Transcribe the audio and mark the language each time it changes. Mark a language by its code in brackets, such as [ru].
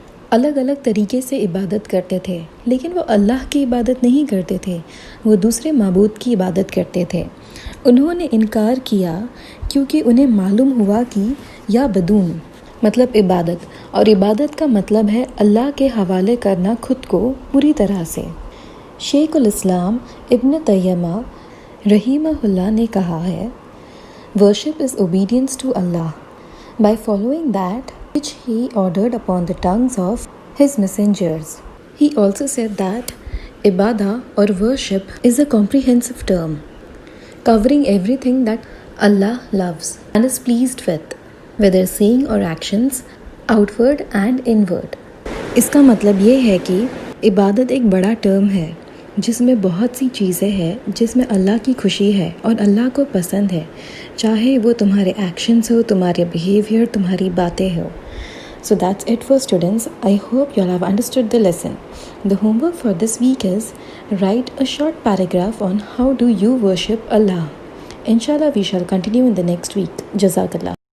[ur] الگ الگ طریقے سے عبادت کرتے تھے، لیکن وہ اللہ کی عبادت نہیں کرتے تھے، وہ دوسرے معبود کی عبادت کرتے تھے۔ انہوں نے انکار کیا کیونکہ انہیں معلوم ہوا کہ یا بدون مطلب عبادت، اور عبادت کا مطلب ہے اللہ کے حوالے کرنا خود کو پوری طرح سے۔ شیخ الاسلام ابن تیمیہ رحمہ اللہ نے کہا ہے، [en] Worship is obedience to Allah by following that which he ordered upon the tongues of his messengers. He also said that ibadah or worship is a comprehensive term covering everything that Allah loves and is pleased with, whether saying or actions, outward and inward. [ur] اس کا مطلب یہ ہے کہ عبادت ایک بڑا term ہے جس میں بہت سی چیزیں ہیں، جس میں اللہ کی خوشی ہے اور اللہ کو پسند ہے، چاہے وہ تمہارے ایکشنز ہو، تمہارے بیہیویئر، تمہاری باتیں ہو۔ [en] So that's it for students. I hope you all have understood the lesson. The homework for this week is write a short paragraph on how do you worship Allah. Inshallah we shall continue in the next week. Jazakallah.